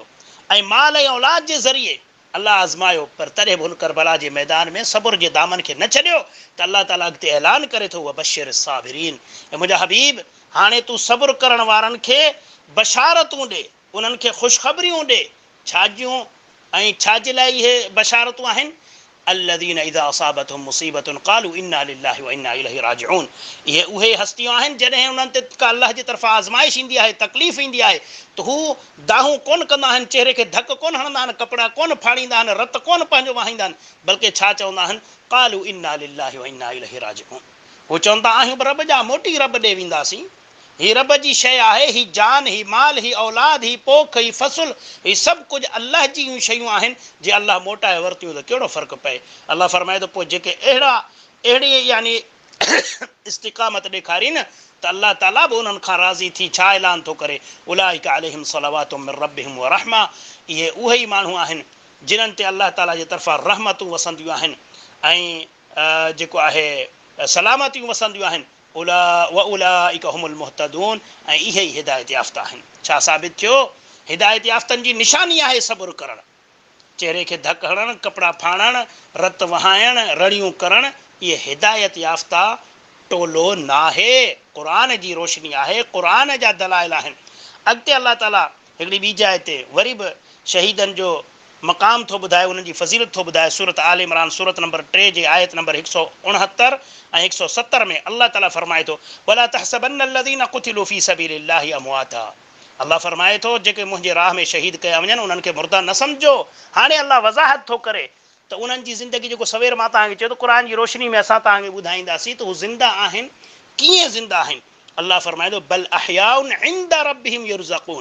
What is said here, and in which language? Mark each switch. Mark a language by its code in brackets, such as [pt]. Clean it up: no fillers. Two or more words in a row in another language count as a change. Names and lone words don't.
[sd] ऐं माल ऐं औलाद जे ज़रिए अल्लाह आज़मायो, पर तॾहिं बि हुन करबला जे मैदान में सब्र जे दामन खे न छॾियो। त अल्लाह ताला अॻिते ऐलान करे थो, [ar] وبشر الصابرين, [sd] ऐं मुंहिंजा हबीब हाणे तूं सब्र करण वारनि खे बशारतूं ॾे, उन्हनि खे ख़ुशख़बरियूं ॾे। छा जूं ऐं छाजे लाइ इहे बशारतूं आहिनि? [ar] الذين إذا أصابتهم مصيبة قالوا إنا لله وإنا إليه راجعون. [sd] ये उहे हस्तियूं आहिनि जॾहिं उन्हनि ते का अल्लाह जी तरफ़ां आज़माइश ईंदी आहे, तकलीफ़ ईंदी आहे, त हू दाहूं कोन कंदा आहिनि, चहिरे खे धक कोन हणंदा आहिनि, कपिड़ा कोन फाड़ींदा आहिनि, रत कोन पंहिंजो वहाईंदा आहिनि, बल्कि छा चवंदा आहिनि? [ar] قالوا إنا لله وإنا إليه راجعون. [sd] हू चवंदा आहियूं रब जा, मोटी रब ॾे वेंदासीं। ही रब जी शइ आहे, ही जान, ही माल, ही औलाद, ही पोख, ही फ़सुल, ही सभु कुझु अलाह जी शयूं आहिनि। जे अलाह मोटाए वरितियूं त कहिड़ो फ़र्क़ु पए? अलाह फरमाए थो पोइ जेके अहिड़ी यानी इस्तिक़ामत ॾेखारीनि त अलाह ताला बि उन्हनि खां राज़ी थी छा ऐलान थो करे? [ar] أولئك عليهم صلوات من ربهم ورحمة. [sd] इहे उहे ई माण्हू आहिनि जिन्हनि ते अलाह ताला जे तरफ़ां रहमतूं वसंदियूं आहिनि ऐं जेको आहे सलामतियूं वसंदियूं आहिनि। [ar] أولئك هم المهتدون. [sd] ऐं इहे ई हिदायत याफ़्ता आहिनि। छा साबित थियो? हिदायत याफ़्तनि जी निशानी आहे सब्र करणु, चहिरे खे धक हणणु, कपिड़ा फाड़णु, रत वहाइणु, रड़ियूं करणु। इहे हिदायत याफ़्ता टोलो न आहे, क़ुर जी रोशनी आहे, क़ुर जा दलाइल आहिनि। अॻिते अलाह ताला हिकिड़ी ॿी जाइ ते वरी बि शहीदनि जो मक़ाम थो ॿुधाए, उन्हनि जी फ़ज़ीलत थो ॿुधाए। सूरत आल इमरान सूरत नंबर 3 जे आयत नंबर 169 ऐं 170 में अल्लाह ताला फरमाए थो, [ar] ولا تحسبن الذين قتلوا في سبيل الله أمواتا. [sd] अल्लाह फरमाए थो जेके मुंहिंजे राह में शहीद कया वञनि उन्हनि खे मुर्दा न सम्झो। हाणे अल्लाह वज़ाहत थो करे त उन्हनि जी ज़िंदगी जेको सवेर मां तव्हांखे चयो त क़ुर जी रोशनी में असां तव्हांखे ॿुधाईंदासीं त हू ज़िंदा आहिनि। कीअं ज़िंदा आहिनि? [ar] अल्लाह फरमाए थो بل أحياء عند ربهم يرزقون.